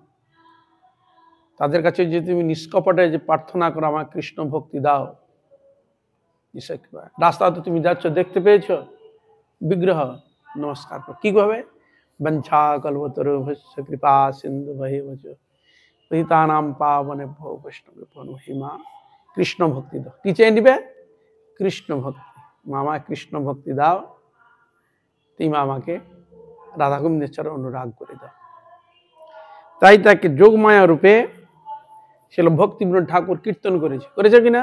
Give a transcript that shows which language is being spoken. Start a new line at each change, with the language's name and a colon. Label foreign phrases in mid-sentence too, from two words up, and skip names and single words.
Bangla: তাদের কাছে যে তুমি নিষ্কপটে যে প্রার্থনা করো, আমার কৃষ্ণ ভক্তি দাও, রাস্তাতে তুমি যাচ্ছ, দেখতে পেয়েছো বিগ্রহ, নমস্কার করো। কি ভাবে?
Sanskrit: বঞ্ছা কল্পতরুভ্যশ্চ কৃপা সিন্ধু বৈবচ পতিতানাং পাবনেভ্যো বৈষ্ণবেভ্যো নমো নমঃ।
Bangla: কৃষ্ণ ভক্তি দাও। কি চেয়ে নিবে? কৃষ্ণ ভক্তি। মামা কৃষ্ণ ভক্তি দাও, তুমি আমাকে রাধা গোবিন্দের চরণে অনুরাগ করে দাও। তাই তাকে যোগমায়া রূপে ছিল ভক্তিবিনোদ ঠাকুর কীর্তন করেছে কিনা?